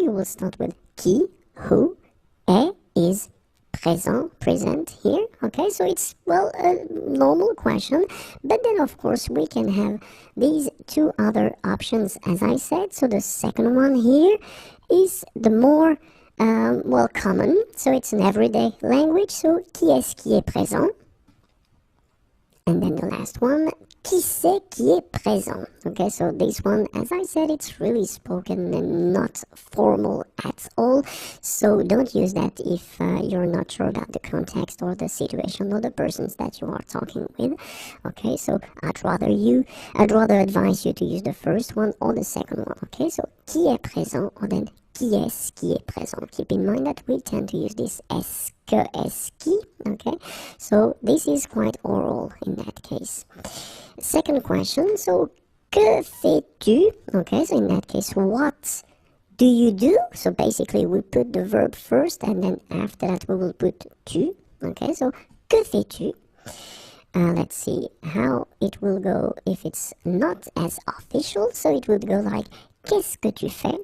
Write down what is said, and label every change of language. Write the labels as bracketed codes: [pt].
[en] You will start with qui, who, est, is présent, present here. Okay, so it's, a normal question. But then, of course, we can have these two other options, as I said. So the second one here is the more, common. So it's an everyday language. So [fr] qui est-ce qui est présent? [en] And then the last one, [fr] qui c'est qui est présent? [en] Okay, so this one, as I said, it's really spoken and not formal at all. So don't use that if you're not sure about the context or the situation or the persons that you are talking with. Okay, so I'd rather advise you to use the first one or the second one. Okay, so [fr] qui est présent, [en] or then [fr] qui est-ce qui est présent? [en] Keep in mind that we tend to use this est-ce que, est-ce qui, okay? So this is quite oral in that case. Second question, so [fr] que fais-tu? [en] Okay, so in that case, what do you do? So basically we put the verb first and then after that we will put tu. Okay, so [fr] que fais-tu? [en] Let's see how it will go if it's not as official. So it would go like [fr] qu'est-ce que tu fais?